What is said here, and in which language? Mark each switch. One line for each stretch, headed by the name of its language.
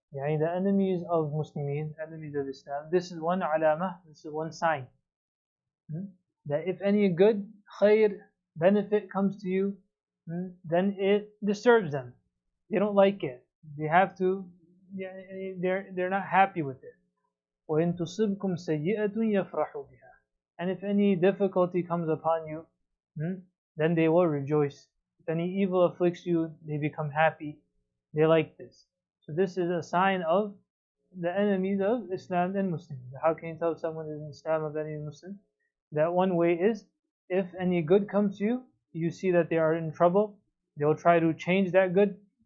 English: يعني the enemies of Muslimin, enemies of Islam. This is one alamah, this is one sign. That if any good, khair, benefit comes to you, then it disturbs them. They don't like it. They have to, they're not happy with it.
Arabic: وإن تصبكم سيئة يفرحوا بها.
English: And if any difficulty comes upon you, then they will rejoice. If any evil afflicts you, they become happy. They like this. So this is a sign of the enemies of Islam and Muslims. How can you tell someone is in Islam of any Muslim? That one way is, if any good comes to you, you see that they are in trouble, they'll try to change that good.